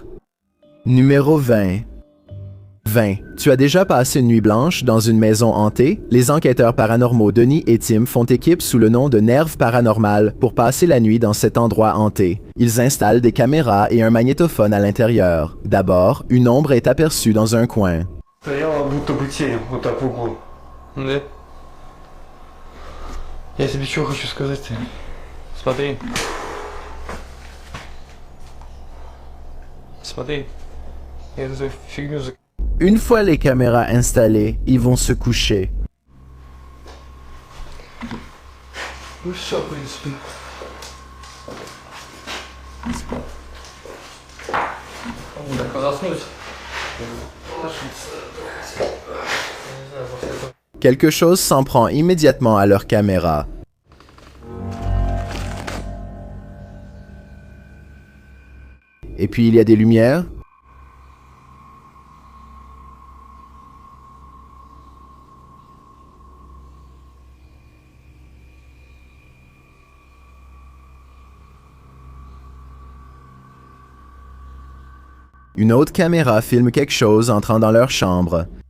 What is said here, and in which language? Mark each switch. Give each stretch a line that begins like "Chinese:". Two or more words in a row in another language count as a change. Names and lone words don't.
French: Numéro 20. 20. Tu as déjà passé une nuit blanche dans une maison hantée? Les enquêteurs paranormaux Denis et Tim font équipe sous le nom de Nerve Paranormal pour passer la nuit dans cet endroit hanté. Ils installent des caméras et un magnétophone à l'intérieur. D'abord, une ombre est aperçue dans un coin.
Russian: Стояла будто бы тень, вот так в углу. Да? Я тебе что хочу сказать-то? Смотри. Смотри. Я эту фигню за...
French: Une fois les caméras installées, ils vont se coucher.
Russian: Ну все, в принципе. Так, заснуть.
French: Quelque chose s'en prend immédiatement à leur caméra. Et puis il y a des lumières. Une autre caméra filme quelque chose entrant dans leur chambre.